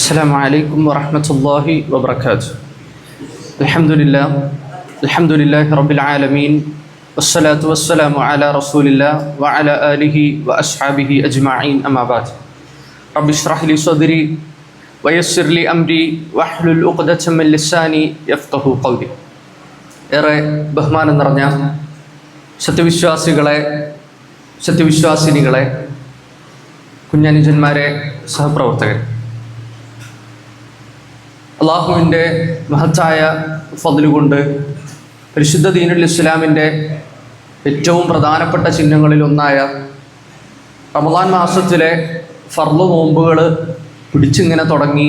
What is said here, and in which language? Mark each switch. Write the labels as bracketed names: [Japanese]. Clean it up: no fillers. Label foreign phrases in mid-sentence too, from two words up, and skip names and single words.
[Arabic] السلام عليكم ورحمة الله وبركاته. الحمد لله رب العالمين والصلاة والسلام على رسول الله وعلى آله وأصحابه أجمعين أما بعد. رب اشرح لي صدري ويسر لي أمري واحلل عقدة من لساني يفقهوا قولي. [Malayalam] ഏറെ ബഹുമാനം നിറഞ്ഞ സത്യവിശ്വാസിനികളെ, കുഞ്ഞനുജന്മാരെ, സഹപ്രവർത്തകർ, അള്ളാഹുവിൻ്റെ മഹത്തായ ഫദ്ല് കൊണ്ട് പരിശുദ്ധ ദീനുൽ ഇസ്ലാമിൻ്റെ ഏറ്റവും പ്രധാനപ്പെട്ട ചിഹ്നങ്ങളിലൊന്നായ റമദാൻ മാസത്തിലെ ഫർള് നോമ്പുകൾ പിടിച്ചിങ്ങനെ തുടങ്ങി.